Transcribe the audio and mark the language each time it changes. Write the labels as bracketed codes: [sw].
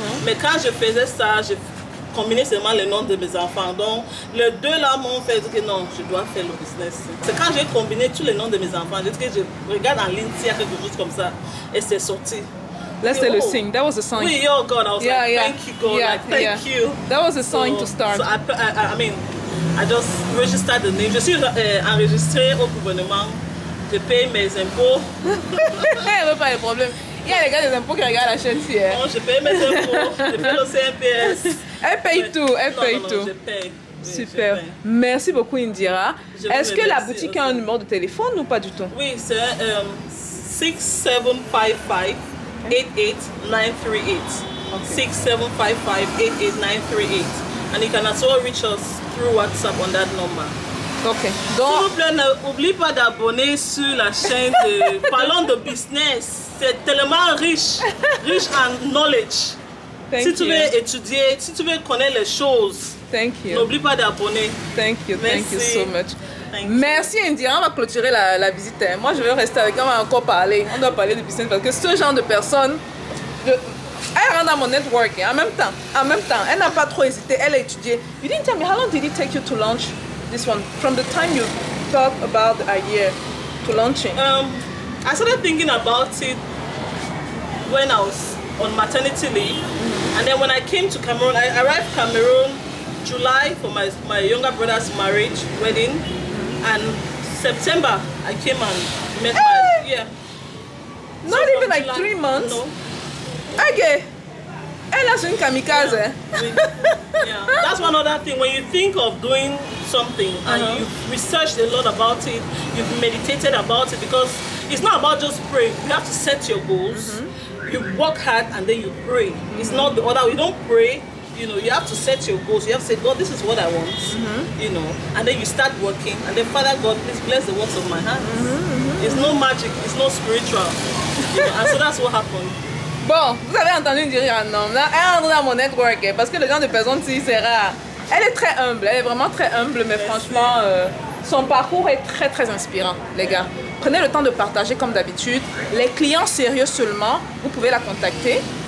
[fr] Mais quand je faisais ça, je combinais seulement les noms de mes enfants. Donc les deux là m'ont fait dire que non, je dois faire le business. C'est quand j'ai combiné tous les noms de mes enfants, j'ai dit que je regarde en ligne s'il y a quelque chose comme ça et c'est sorti. [en] Let's say the sign. That was a sign. Oui, oh God, I was like, thank you God, like, thank you. That was a sign to start. So I mean, I just registered the name. [fr] Je suis enregistrée au gouvernement. Je paye mes impôts. Elle veut pas les problèmes. Il y a les gars des impôts qui regardent la chaîne ici. Non, je paye mes impôts. Je paye le CNPS. Elle paye tout. Elle paye tout. Je paye. Oui, super. Je paye. Merci beaucoup Indira. Est-ce que la remercie boutique a un aussi. numéro de téléphone ou pas du tout? Oui, c'est 6755 88938. 6755 88938. [en] And you can also reach us through WhatsApp on that number. Ok. [fr] S'il Donc, vous plaît, n'oublie pas d'abonner sur la chaîne de Parlons de Business. C'est tellement riche en knowledge. Si tu veux étudier, si tu veux connaître les choses, [en] thank you. [fr] n'oublie pas d'abonner. [en] Thank you [fr] Merci. [en] so much. Thank you. [fr] Merci Indira, on va clôturer la visite. Moi je vais rester avec elle, on va encore parler. On doit parler de business parce que ce genre de personne, elle rentre dans mon network en même temps, elle n'a pas trop hésité, elle a étudié. [en] You didn't tell me, how long did it take you to launch this one? From the time you thought about the idea to launching? I started thinking about it when I was on maternity leave. And then when I came to Cameroon, I arrived Cameroon July for my younger brother's marriage, wedding. And September, I came and met Not So even from like July- 3 months? No. [fr] Ok. Elle a une kamikaze. [en] Yeah. That's one other thing. When you think of doing something and you've researched a lot about it, you've meditated about it, because it's not about just praying. You have to set your goals. You work hard and then you pray. It's not the other. You don't pray. You know, you have to set your goals. You have to say, God, this is what I want. You know, and then you start working. And then, Father God, please bless the works of my hands. It's no magic. It's no spiritual. You know, and so that's what happened. [fr] Bon, vous avez entendu dire un nom. Là, elle entre dans mon network parce que le genre de personne, c'est rare. Elle est très humble, elle est vraiment très humble, mais franchement, son parcours est très très inspirant, les gars. Prenez le temps de partager comme d'habitude. Les clients sérieux seulement, vous pouvez la contacter.